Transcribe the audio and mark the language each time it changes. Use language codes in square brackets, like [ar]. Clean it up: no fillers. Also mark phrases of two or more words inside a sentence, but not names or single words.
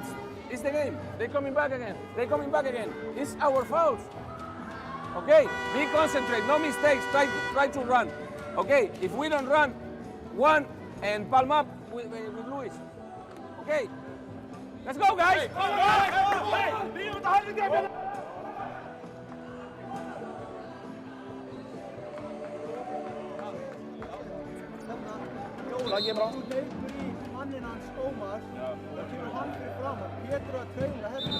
[en] It's the game. They're coming back again. They're coming back again. It's our fouls. Okay, be concentrate, no mistakes. Try to run. Okay, if we don't run, one and palm up with Luis. Okay, let's go, guys. [is] Jóla, þú hleypur í manninn hans Ómar, það kemur hann fyrir framan, Pétur að traila hérna.